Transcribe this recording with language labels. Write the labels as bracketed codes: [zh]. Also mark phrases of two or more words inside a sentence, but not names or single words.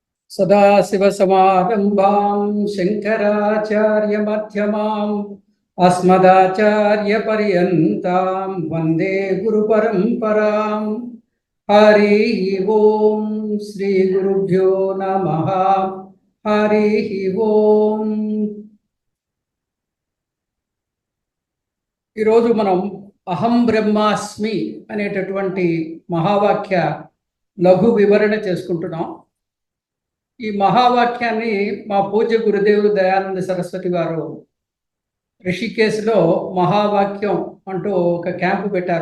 [sa] सदाशिवसमारम्भां शङ्कराचार्यमध्यमाम् अस्मदाचार्यपर्यन्तां वन्दे गुरुपरम्पराम्। हरिः ओं श्रीगुरुभ्यो नमः। हरिः ओं। [te] ఈరోజు మనం [sa] అహం బ్రహ్మాస్మి [te] అనేటటువంటి మహావాక్య లఘు వివరణ చేసుకుంటున్నాం. ఈ మహావాక్యాన్ని మా పూజ్య గురుదేవులు దయానంద సరస్వతి గారు రిషికేశ్లో మహావాక్యం అంటూ ఒక క్యాంపు పెట్టారు.